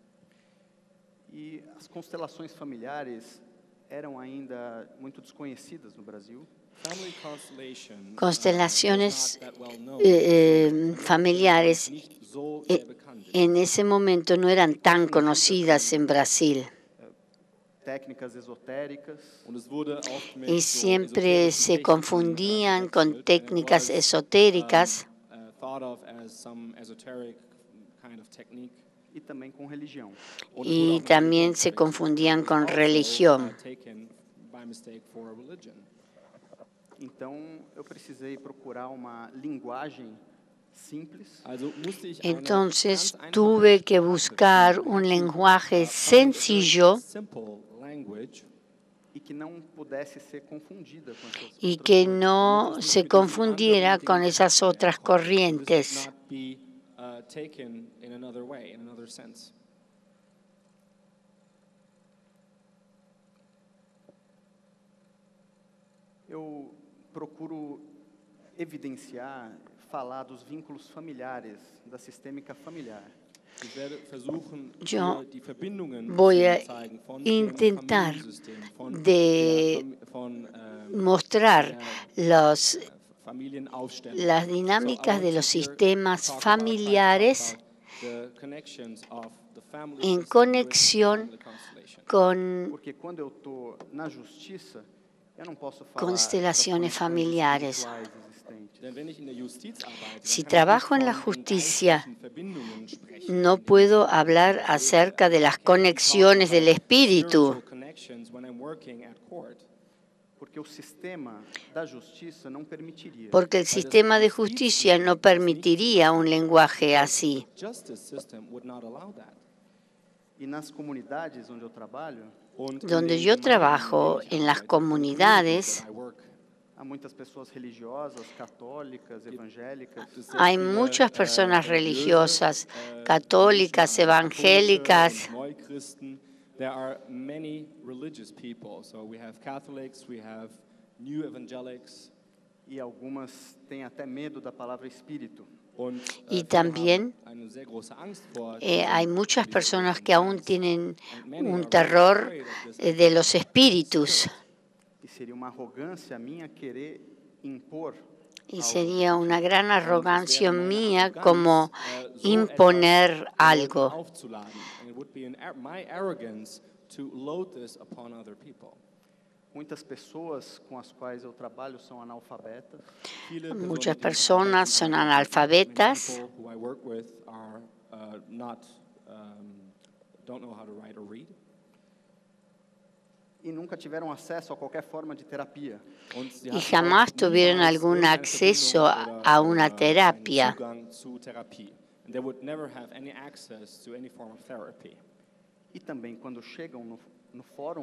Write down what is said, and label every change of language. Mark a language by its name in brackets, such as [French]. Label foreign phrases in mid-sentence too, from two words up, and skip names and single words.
[Portuguese] E as constelações familiares eram ainda muito desconhecidas no Brasil. [English] Family constellation, [Spanish] Constelaciones [English] was not that well known. [Spanish] familiares [German] Nicht so sehr bekannt. [Spanish] en ese momento no eran tan conocidas en Brasil. [Portuguese] Técnicas esotéricas, [German] Und es wurde oft mit [Spanish] Y [German] so [Spanish] siempre [German] esoterischen [Spanish] se [German] Techniken, [Spanish] confundían con [German] verwechselt, [English] and it [Spanish] técnicas [English] was, [Spanish] esotéricas [English] thought of as some esoteric kind of technique. [Portuguese] e também com religião. [German] Und es wurde [Spanish] y [German] auch mit [Spanish] también [German] Religion [Spanish] se [German] verwechselt. [Spanish] confundían [English] It was [Spanish] con [English] also, [Spanish] religión. [English] taken by mistake for a religion. [Portuguese] Então, eu precisei procurar uma linguagem simples [German] Also musste ich eine [Spanish] Entonces [German] ganz einfache [Spanish] tuve que [German] Sprache [Spanish] buscar [German] finden, [Spanish] un [English] to, [Spanish] lenguaje [English] find a very [Spanish] sencillo [English] simple language, [Portuguese] e que não pudesse ser confundida com essas [Spanish] y [Portuguese] outras [Spanish] que [Portuguese] coisas. [Spanish] no [German] damit es [Spanish] se [German] nicht mit diesen [Spanish] confundiera [German] anderen [Spanish] con [German] Dingen [Spanish] esas [German] verwechselt [Spanish] otras [German] werden konnte. [English] This [Spanish] corrientes. [English] would not be taken in another way, in another sense. [Portuguese] Eu procuro evidenciar, falar dos vínculos familiares, da sistêmica familiar. [German] Ich werde versuchen, [Spanish] Yo [German] hier die Verbindungen [Spanish] voy a [German] zu zeigen von [Spanish] intentar [German] dem Familiensystem, von [Spanish] de mostrar [German] der Familienaufstellung. [Spanish] las [English] So, I [Spanish] dinámicas [English] want [Spanish] de [English] to [Spanish] los [English] here [Spanish] sistemas [English] try to talk [Spanish] familiares [English] about the connections of the family [Spanish] en [English] system with [Spanish] conexión [English] family constellation. [Spanish] con [Portuguese] Porque quando eu estou na justiça, eu não posso falar [Spanish] constelaciones [Portuguese] das condições [Spanish] familiares. [Portuguese] espirituais existentes. [German] Denn wenn ich in der Justiz arbeite, [Spanish] Si [German] dann kann ich [Spanish] trabajo en [German] nicht [Spanish] la [German] von den [Spanish] justicia, [German] geistlichen Verbindungen sprechen, [Spanish] no [German] die [Spanish] puedo [German] ich [Spanish] hablar [German] lebe. [Spanish] acerca de las [English] I can't talk [Spanish] conexiones del [English] about [Spanish] espíritu, [English] spiritual connections when I'm working at court. [Portuguese] Porque o sistema da justiça não permitiria. [Spanish] porque el sistema de justicia no permitiría un lenguaje así. [English] The justice system would not allow that. [Portuguese] E nas comunidades onde eu trabalho, [German] Und in [Spanish] Donde [German] den [Spanish] yo [German] Gemeinden, [Spanish] trabajo, [German] in denen ich [Spanish] en las [German] arbeite, [English] the [Spanish] comunidades, [English] communities that I work, [Portuguese] há muitas pessoas religiosas, católicas, evangélicas, [German] gibt es sehr [Spanish] hay [German] viele, [Spanish] muchas personas [German] religiöse, [Spanish] religiosas, católicas, [German] Menschen, also [Spanish] evangélicas. [German] Katholische und Neuchristen. [English] There are many religious people. So we have Catholics, we have New Evangelics. [Portuguese] e algumas têm até medo da palavra espírito. [German] Und, [Spanish] Y [German] viele [Spanish] también [German] haben eine sehr große Angst vor [Spanish] hay [German] diesem [Spanish] muchas [German] Spiritual [Spanish] personas que aún [German] Geist. [Spanish] tienen [English] And many [Spanish] un [English] are very [Spanish] terror [English] afraid of this [Spanish] de los espíritus. [Portuguese] E seria uma arrogância minha querer impor [Spanish] Y [Portuguese] algo. [Spanish] sería una gran [German] Und es [Spanish] arrogancia [German] wäre meine [Spanish] mía [German] Arroganz, [Spanish] como [German] so [Spanish] imponer [German] etwas den Leuten [Spanish] algo. [German] aufzuladen. [English] And it would be my arrogance to load this upon other people. [Portuguese] Muitas pessoas com as quais eu trabalho são analfabetas. [German] Viele [Spanish] Muchas [German] Personen, mit denen [Spanish] personas [German] ich [Spanish] son [German] arbeite, [Spanish] analfabetas. [English] many people who I work with are don't know how to write or read. [Portuguese] E nunca tiveram acesso a qualquer forma de terapia. [German] Und sie [Spanish] Y [German] hatten [Spanish] jamás [German] auch [Spanish] tuvieron [German] niemals [Spanish] algún [German] irgendeine [Spanish] acceso [German] Verbindung [Spanish] a [German] oder, [Spanish] una [German] einen [Spanish] terapia. [German] Zugang zu Therapie. [English] And they would never have any access to any form of therapy. [Portuguese] E também quando chegam no fórum,